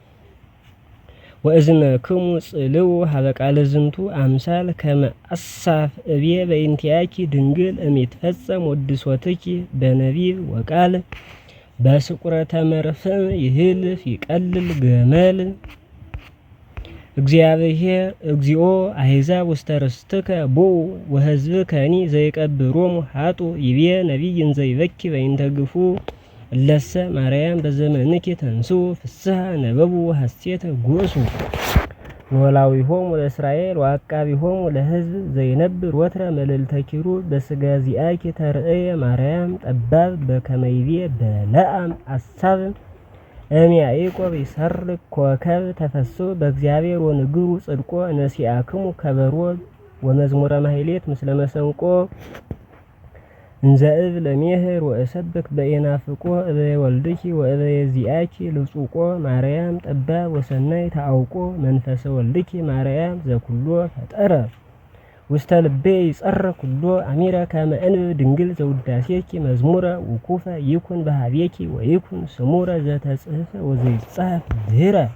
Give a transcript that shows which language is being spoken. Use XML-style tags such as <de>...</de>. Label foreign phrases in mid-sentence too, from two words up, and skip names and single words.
<gez>ወእዝነክሙ ጽልው ሀበ ቃለ ዝንቱ አምሳል ከመ አሳፍ እብየ በእንቲአኪ ድንግል እሚትፈጸም ወድሶትኪ በነቢብ ወቃል በስቁረተ መርፍእ ይህልፍ ይቀልል ገመል። እግዚአብሔር እግዚኦ አሕዛብ ውስተ ርስትከ ቦኡ ወሕዝብከኒ ዘይቀብሮሙ ሀጡ ይቤ ነቢይ እንዘ ይበኪ በእንተ ግፉ እለሰ ማርያም በዘመንኪ ተንሥኡ ፍስሐ ነበቡ ሐሴተ ጎሱ። ኖላዊሆሙ ለእስራኤል ወዐቃቢሆሙ ለሕዝብ ዘይነብር ወትረ መልዕልተ ኪሩብ በሥጋ ዚአኪ ተርእየ ማርያም ጠባብ በከመ ይቤ በለዓም አሳብ እምያዕቆብ ይሰርቅ ኮከብ ተፈሥሑ በእግዚአብሔር ወንግሩ ጽድቆ ነሲአክሙ ከበሮ ወመዝሙረ ማሕሌት ምስለ መሰንቆ እንዘ እብል እሜህር ወእሰብክ በኢናፍቆ እበየ ወልድኪ ወእበየ ዚአኪ ልጹቆ ማርያም ጠባብ ወሰናይ ተአውቆ መንፈሰ ወልድኪ ማርያም ዘኩሎ ፈጠረ ውስተ ልቤ ይጸርህ ኩሎ አሚረ ከመ እንብብ ድንግል ዘውዳሴኪ መዝሙረ ውኩፈ ይኩን በሃቤኪ ወይኩን ስሙረ ዘተጽሕፈ ወዘይጻፍ ድኅረ</gez>